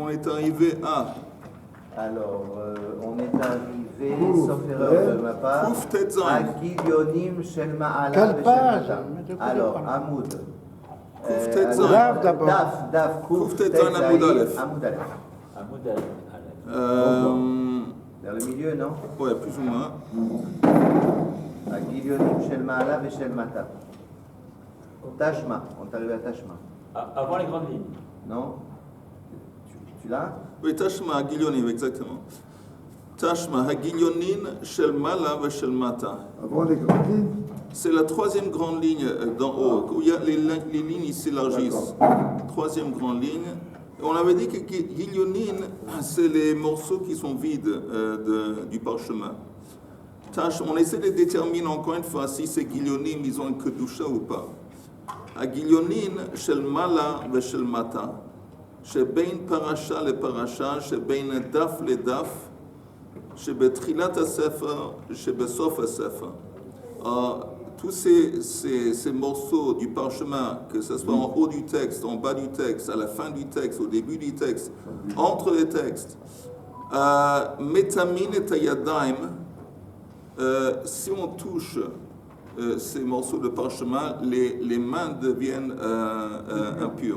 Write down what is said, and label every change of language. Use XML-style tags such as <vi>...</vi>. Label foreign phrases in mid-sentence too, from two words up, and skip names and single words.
<fr>on est arrivé à... Alors, on est arrivé, sauf erreur de ma part, à</fr> <he>גליונים של מעלה</he> <fr>Quelle page? Alors, Amoud. Kouf Tet Zayin. Daf d'abord. Daf, Kouf Tet Zayin, Amoud Aleph. Amoud Aleph. Amoud Aleph. Vers le milieu, non? Ouais, plus ou moins. À</fr> <he>גליונים של מעלה</he> <fr>et</fr> <he>של מטה.</he> <fr>Tashma, on est arrivé à Tashma. Avant les grandes lignes. Non? Tu l'as? Oui,</fr> <he>תא שמע הגליונים,</he> <fr>exactement.</fr> <he>תא שמע הגליונים של מעלה ושל מטה.</he> <fr>Avant les grandes lignes. C'est la troisième grande ligne d'en haut, où il y a les lignes ils s'élargissent. Troisième grande ligne. Et on avait dit que Gilyonin, c'est les morceaux qui sont vides du parchemin. On essaie de déterminer encore une fois si ces Gilyonim, ils ont une kedusha ou pas.</fr> <he>הגליונים של מעלה ושל מטה. שבין פרשה לפרשה, שבין דף לדף, שבתחילת הספר, שבסוף הספר.</he> <fr>Tous ces morceaux du parchemin, que ce soit en haut du texte, en bas du texte, à la fin du texte, au début du texte, entre les textes,</fr> <he>מטמאין את הידיים,</he> <fr>si on touche ces morceaux de parchemin, les mains deviennent impures.</fr>